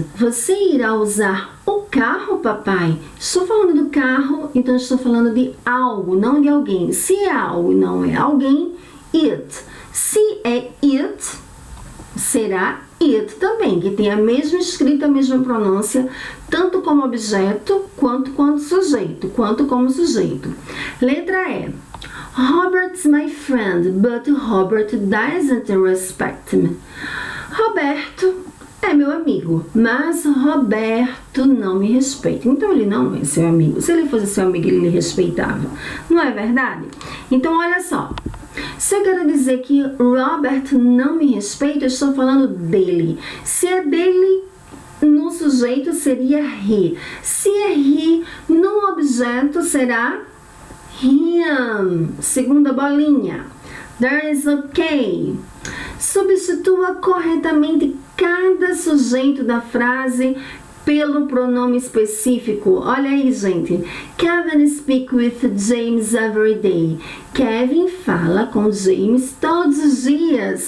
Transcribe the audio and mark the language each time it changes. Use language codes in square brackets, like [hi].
[pt] Você irá usar o carro, papai? Estou falando do carro, então estou falando de algo, não de alguém. Se é algo e não é alguém, it. Se é it, será it também, que tem a mesma escrita, a mesma pronúncia, tanto como objeto, quanto como sujeito. Letra E. [en] Robert's my friend, but Robert doesn't respect me. [pt] Roberto é meu amigo, mas Roberto não me respeita. Então ele não é seu amigo. Se ele fosse seu amigo, ele lhe respeitava. Não é verdade? Então olha só. Se eu quero dizer que Robert não me respeita, eu estou falando dele. Se é dele, no sujeito seria he. Se é he, no objeto será him. Segunda bolinha. [en] There is okay. [pt] Substitua corretamente cada sujeito da frase pelo pronome específico. Olha aí, gente. [en] Kevin speaks with James every day. [pt] Kevin fala com James todos os dias.